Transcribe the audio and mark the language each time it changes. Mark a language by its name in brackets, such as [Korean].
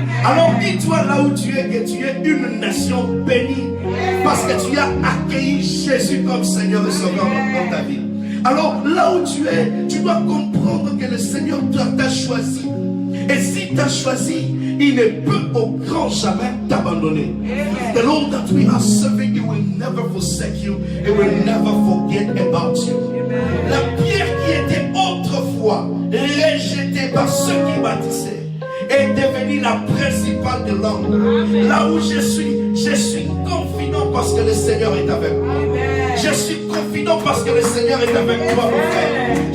[French] Alors dis-toi là où tu es que tu es une nation bénie. Parce que tu as accueilli Jésus comme Seigneur et Sauveur dans ta vie. Alors là où tu es, tu dois comprendre que le Seigneur t'a choisi. Et si t'a choisi, il ne peut au grand jamais t'abandonner. [English] The Lord that we are serving, He will never forsake you. He will never forget about you. [French] La pierre qui était autrefois rejetée par ceux qui bâtissaient est devenue la principale de l'homme. Là où je suis confident parce que le Seigneur est avec moi. Je suis confident parce que le Seigneur est avec toi, mon frère.